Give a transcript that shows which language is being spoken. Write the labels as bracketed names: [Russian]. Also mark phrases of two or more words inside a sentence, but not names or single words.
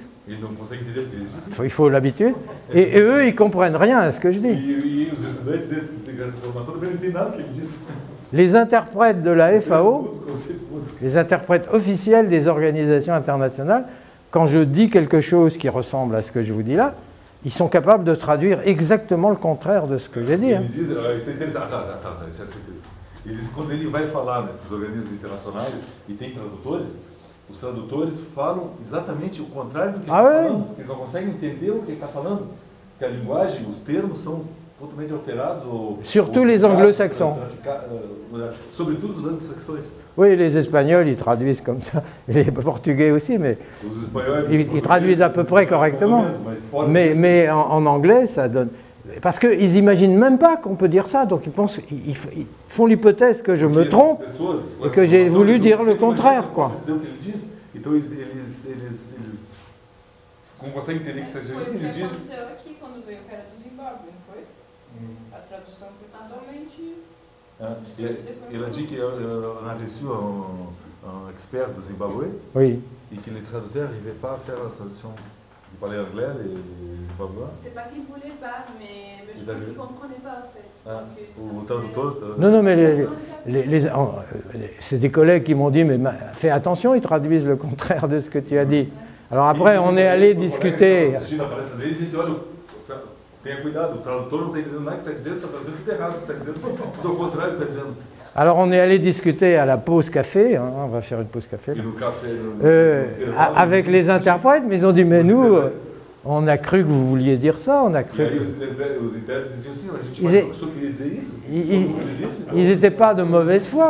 [Portuguese] eles não conseguem entender o que eles dizem. [French] il faut l'habitude, et eux, ils comprennent rien à ce que je dis. [Portuguese] E os estudantes, esses que têm essa formação, também não entendem nada do que ele diz. [French] Les interprètes de la FAO, [Portuguese] Os conceitos muito. [French] les interprètes officiels des organisations internationales, quand je dis quelque chose qui ressemble à ce que je vous dis là, ils sont capables de traduire exactement le contraire de ce que j'ai dit. Hein. [Portuguese] Ele diz, isso é interessante. Isso é interessante. Eles, quando ele vai falar nesses organismos internacionais e tem tradutores, os tradutores falam exatamente o contrário do que ele está falando. Eles não conseguem entender o que ele está falando. Porque a linguagem, os termos são totalmente alterados [French] Surtout les anglo-saxons. [Portuguese] Sobretudo os anglo-saxões. [French] Oui, les Espagnols, ils traduisent comme ça, et les Portugais aussi, mais ils traduisent à peu près correctement. Mais en anglais, ça donne... Parce qu'ils n'imaginent même pas qu'on peut dire ça, donc ils font l'hypothèse que je me trompe et que j'ai voulu dire le contraire, quoi. [Portuguese] Então eles como conseguem entender que seja Foi o que eles dizem. aconteceu aqui quando veio o cara do Zimbábue, não foi? A tradução foi totalmente... [French] Il a dit qu'on a reçu un expert du Zimbabwe Oui. et que les traducteurs n'arrivaient pas à faire la traduction. Ils parlaient anglais, les Zimbabwéens. C'est pas qu'ils voulaient pas, mais je crois qu'ils comprenaient pas en fait. [Portuguese] O tradutor. [French] Non, mais c'est des collègues qui m'ont dit, mais fais attention, ils traduisent le contraire de ce que tu as dit. Alors après, on est allé discuter. [Portuguese] Ele disse, olha, tenha cuidado, o tradutor não está entendendo nada que está dizendo tudo errado, está dizendo tudo ao contrário, está dizendo. [French] Alors on est allé discuter à la pause café, hein, on va faire une pause café, avec les interprètes, mais ils ont dit, mais nous, on a cru que vous vouliez dire ça, on a cru... Ils n'étaient pas de mauvaise foi.